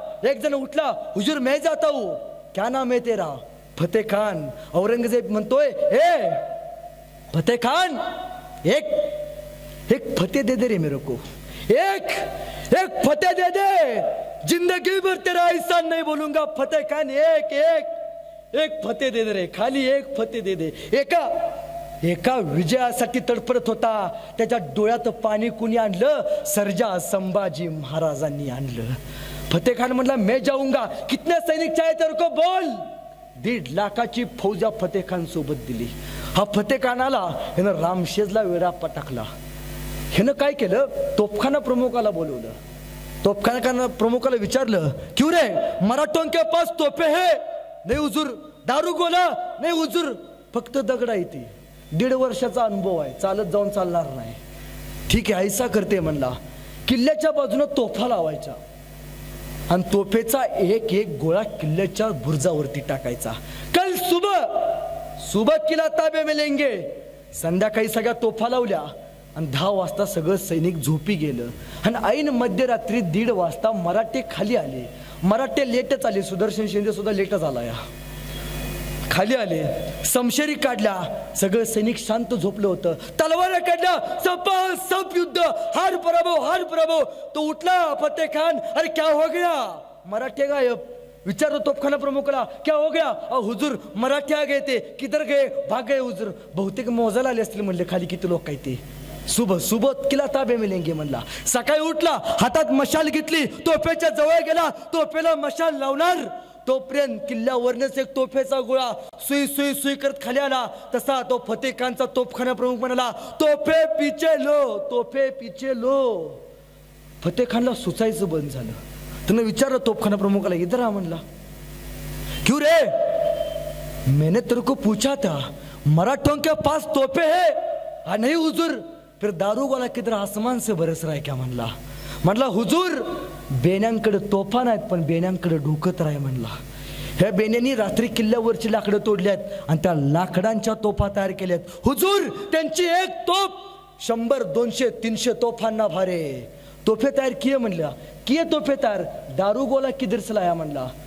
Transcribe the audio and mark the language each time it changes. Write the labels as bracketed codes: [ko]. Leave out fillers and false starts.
[mr] एक जण उठला, [hi] हुजूर मैं जाता हूं. क्या नाम है तेरा? फतेह खान. [mr] औरंगजेब म्हणतोय, [hi] ए फतेह खान, एक फतेह दे दे रे मेरे को. एक फतेह दे दे. जिंदगी भर तेरा ऐसा नहीं बोलूंगा. फतेह खान, एक फतेह दे दे रे, खाली एक फतेह दे दे. [mr] एका विजयासाठी तडफडत होता. त्याच्या डोळ्यात पाणी कुणी आणलं? सर्जा संभाजी महाराजांनी आणलं. फतेह खान म्हणला [hi] मैं जाऊंगा. कितने सैनिक चाहिए तेरे को बोल. [mr] 1.5 लाखाची फौज या फतेह खान सोबत दिली. हा फतेह खान आला, ह्यानं रामशेजला वेढा पटाकला. ह्यानं काय केलं? तोफखाना प्रमुखाला बोलवलं. तोफखाना प्रमुखाला विचारलं, [hi] क्यों रे, मराठों के पास तोफे है? [mr] नाही हुजूर. दारूगोला? नाही हुजूर, फक्त दगडा येते. 1.5 वर्षाचा अनुभव आहे, चालत जाऊन चालणार नाही. ठीक आहे, [hi] ऐसा करते [mr] म्हणला. किल्ल्याच्या बाजूने तोफा लावायचा आणि तोफेचा एक एक गोळा किल्ल्याच्या बुर्जावरती टाकायचा. [hi] कल सुबह किल्ला ताबे में लेंगे. [mr] संध्याकाळी सगळ्या तोफा लावल्या आणि 10 वाजता सगळं सैनिक झोपी गेलं. आणि ऐन मध्यरात्री 1:30 वाजता मराठे खाली आले. मराठे लेटच आले. सुदर्शन शिंदे सुद्धा लेटच आला. या खाली आले, समशेरी काढल्या, सगळं सैनिक शांत झोपलं होतं. तलवार काढल्या, सप युद्ध, हार पराभव. तो उठला फतेह खान, [hi] अरे क्या हो गया? मराठे गायब. [mr] विचारतो तोफखाना प्रमुखाला, [hi] क्या हो गया? हुजूर मराठे आ गए थे. किधर गए? भाग गए हुजूर. [mr] बहुतेक मोजायला आले असतील म्हणले खाली किती लोक काय ते. [hi] सुबह किल्ला ताबे में लेंगे [mr] म्हणला. सकाळी उठला, हातात मशाल घेतली, तोफेच्या जवळ गेला, तोफेला मशाल लावणार. तोपर्यंत किल्ल्यावरनच एक तोफेचा गोळा सुई सुई सुई करत खाली आला. तसा तो फतेह खानचा तोफखाना प्रमुख म्हणाला, [hi] तोफे पिचे लो, तोफे पिचे लो. [mr] फतेह खानला सुचायचं बंद झालं. त्यानं विचारलं तोफखाना प्रमुखाला, [hi] इधर आ [mr] म्हणला. [hi] क्यों रे? मैंने तेरे को पूछा था मराठों के पास तोफे है? नहीं हुजूर. फिर दारूगोला किधर आसमान से बरस रहा है क्या म्हणला. [mr] म्हटला हुजूर बेण्यांकडे तोफा नाहीत पण बेण्यांकडे डोकं तर आहे म्हणला. ह्या बेण्यांनी रात्री किल्ल्यावरची लाकडं तोडल्यात आणि त्या लाकडांच्या तोफा तयार केल्यात. हुजूर त्यांची एक तोफ 100, 200, 300 तोफांना भारे. [hi] तोफे तयार किए म्हणला. किए तोफे तयार? दारूगोला किधर से लाया म्हणला.